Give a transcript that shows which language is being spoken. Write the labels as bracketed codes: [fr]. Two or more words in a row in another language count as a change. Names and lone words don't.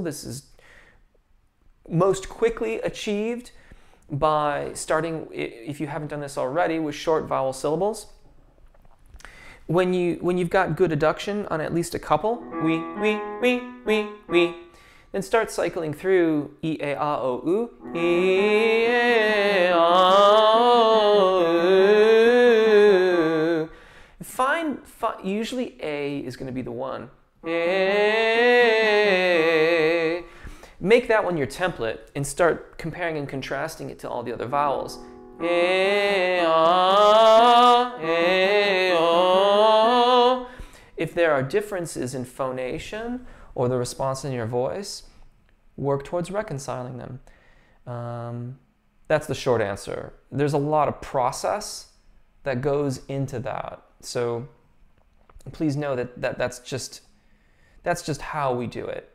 [en] This is most quickly achieved by starting, if you haven't done this already, with short vowel syllables. When you've got good adduction on at least a couple, we, then start cycling through e, a, o, u, e, a, o, u. Usually A is going to be the one. A. Make that one your template and start comparing and contrasting it to all the other vowels. A, o, a, o. If there are differences in phonation or the response in your voice, work towards reconciling them. That's the short answer. There's a lot of process that goes into that. So please know that's just how we do it.